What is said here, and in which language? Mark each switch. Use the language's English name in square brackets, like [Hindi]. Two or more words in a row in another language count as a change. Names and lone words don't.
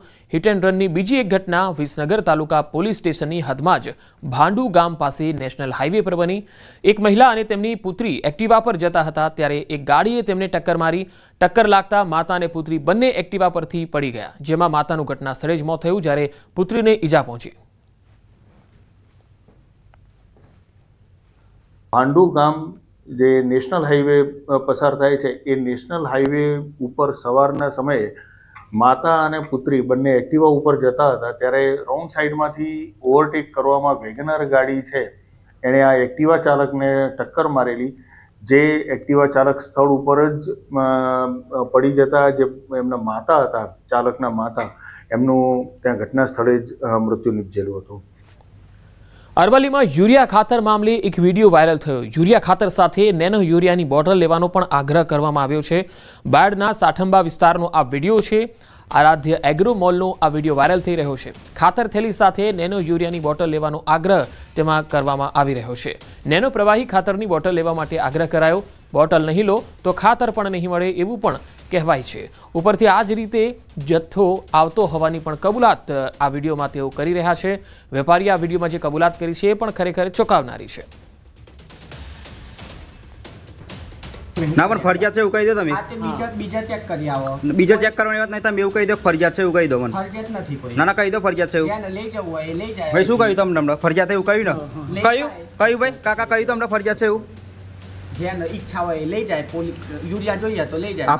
[Gujarati] હિટ એન્ડ રનની બીજી એક ઘટના વિસનગર તાલુકા પોલીસ સ્ટેશનની હદમાં જ ભાંડુ ગામ પાસે [English] national highway [Gujarati] પર બની। એક મહિલા અને તેમની પુત્રી એક્ટિવા પર જતા હતા, ત્યારે એક ગાડીએ તેમને ટક્કર મારી। ટક્કર લાગતા માતા અને પુત્રી બંને એક્ટિવા પરથી પડી ગયા, જેમાં માતાનું ઘટના સ્થળે જ મોત થયું, જ્યારે પુત્રીને ઈજા પહોંચી। ભાંડુ ગામ જે [English] national highway [Gujarati] પસાર થાય છે એ [English] national highway [Gujarati] ઉપર સવારના સમયે માતા અને પુત્રી બંને એક્ટિવા ઉપર જતા હતા, ત્યારે [English] wrong sideમાંથી [Gujarati] ઓવરટેક કરવામાં વેગનર ગાડી છે એણે આ એક્ટિવા ચાલકને ટક્કર મારેલી। જે એક્ટિવા ચાલક સ્થળ ઉપર જ પડી જતા જે એમના માતા હતા, ચાલકના માતા, એમનું ત્યાં ઘટના સ્થળે જ મૃત્યુ નિપજેલું હતું। અરવલ્લી માં યુરિયા ખાતર મામલે એક [English] video viral [Gujarati] થયો। યુરિયા ખાતર સાથે નેનો યુરિયાની બોટલ લેવાનો પણ આગ્રહ કરવામાં આવ્યો છે। બાયડના સાઠંબા વિસ્તારનો આ વિડિયો છે। આરાધ્ય એગ્રો મૉલનો આ [English] video viral [Gujarati] થઈ રહ્યો છે। ખાતર થેલી સાથે નેનો યુરિયાની બોટલ લેવાનો આગ્રહ તેમાં કરવામાં આવી રહ્યો છે। નેનો પ્રવાહી ખાતરની બોટલ લેવા માટે આગ્રહ કરાયો। બોટલ નહીં લો તો ખાતર પણ નહીં મળે એવું પણ કહેવાય છે। ઉપરથી આ જ રીતે જથ્થો આવતો હોવાની પણ કબૂલાત આ વિડિયોમાં તેઓ કરી રહ્યા છે। વેપારીએ આ વિડિયોમાં જે કબૂલાત કરી છે પણ ખરેખર ચોંકાવનારી છે। ના પણ ફરજિયાત છે એવું કહી દો તમે। આ તે બીજા ચેક કરી આવો। બીજા ચેક કરવાની વાત નહીં, તમે એવું કહી દો ફરજિયાત છે એવું કહી દો મને। ફરજિયાત નથી કોઈ। ના ના કહી દો ફરજિયાત છે એવું। જેને લઈ જવું હોય એ લઈ જાય। ભાઈ શું કહ્યું તમને ફરજિયાત એવું કહ્યું ને? કહ્યું ભાઈ કાકા કહ્યું તમને ફરજિયાત છે એવું? જેને ઈચ્છા હોય એ લઈ જાય। પોલીસ યુરિયા જોઈએ તો લઈ જાય।